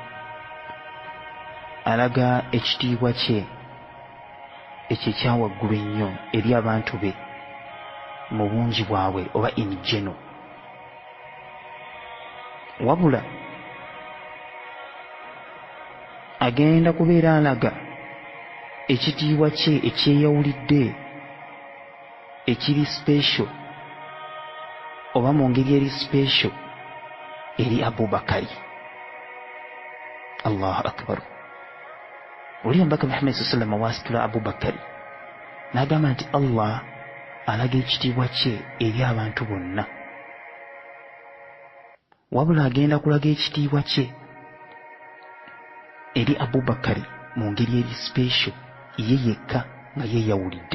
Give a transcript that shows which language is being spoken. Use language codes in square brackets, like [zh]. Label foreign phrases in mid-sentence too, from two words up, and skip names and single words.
[lg] alaga ekitiibwa kye ekyo ekya waggulu ennyo eri abantu be mu bungi bwabwe oba [en] in general, [lg] wabula agenda kubeera alaga ekitiibwa kye ekyeyawulidde ekiri special oba mu ngeri eri special eri Abu Bakari. [ar] الله أكبر. [lg] Oli omubaka Muhammad [ar] صلى الله عليه وسلم [lg] wasitula Abu Bakari n'agamba nti Allah alaga ekitiibwa kye eri abantu bonna, wabula agenda kulaga ekitiibwa kye eri Abu Bakari mu ngeri eri special ye yekka nga yeeyawulidde.